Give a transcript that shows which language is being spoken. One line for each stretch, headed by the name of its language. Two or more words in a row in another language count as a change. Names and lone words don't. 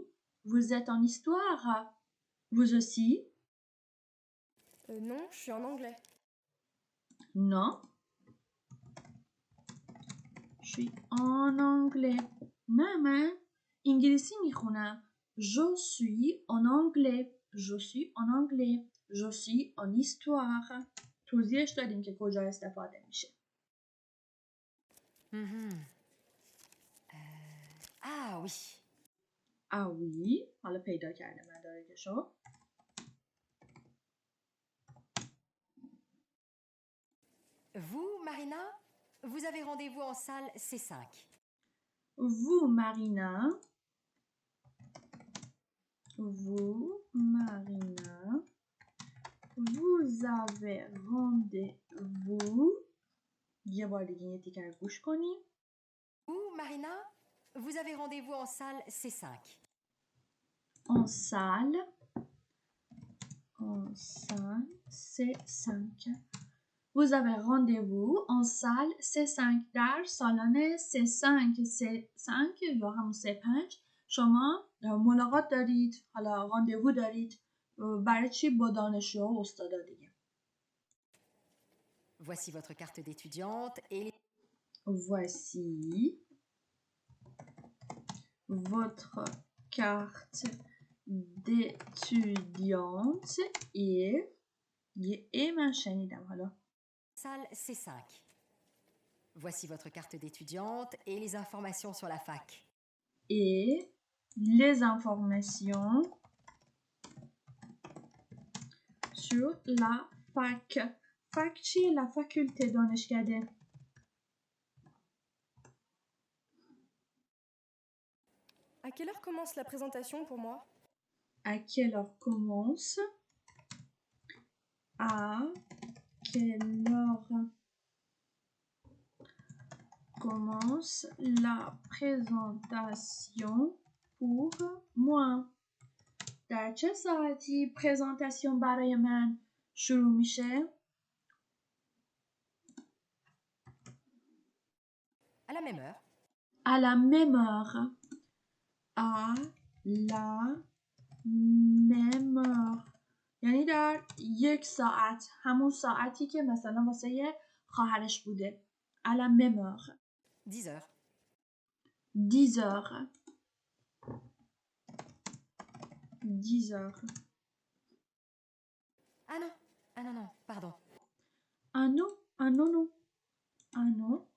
French: Vous êtes en histoire. Vous aussi. Non, je suis en anglais. Non. Je suis en anglais.
Persian: نه من انگلیسی میخونم.
French: Je suis en anglais. Je suis en anglais. Je suis en histoire.
Persian: توضیحش دادیم که کجا استفاده میشه.
French: Ah oui. Ah oui.
Persian: حالا پیدا کرده مدارکشو.
French: Vous, Marina, vous avez rendez-vous en salle C5. Vous, Marina. Vous, Marina. Vous avez rendez-vous.
Persian: یه بار دیگه یه تیکر گوش کنیم.
French: Vous, Marina, vous avez rendez-vous en salle C5. En salle C5. Vous avez rendez-vous en salle C5
Persian: در سالن C5 C5 یا همون C5 شما ملاقات دارید، حالا راندوو دارید. برای چی؟ با دانشجو و استادا دیگه.
French: Voici votre carte d'étudiante et... Voici votre carte d'étudiante et
Persian: من شنیدم حالا.
French: Salle C5. Voici votre carte d'étudiante et les informations sur la fac. Et les informations sur la fac.
Persian: fac چیه؟
French: la faculté
Persian: دانشکده.
French: À quelle heure commence la présentation pour moi? À quelle heure commence? À quelle heure commence la présentation pour moi?
Persian: در چه ساعتی پرزنتاسیون برای من شروع میشه؟
French: À la même heure. À la même heure. À la même heure.
Persian: یعنی در 1 ساعت، همون ساعتی که مثلا واسه خواهرش بوده.
French: À la même heure. 10 heures. 10 heures. 10 heures. Ah non, ah non, non, pardon. Ah non, ah non, non. Ah non.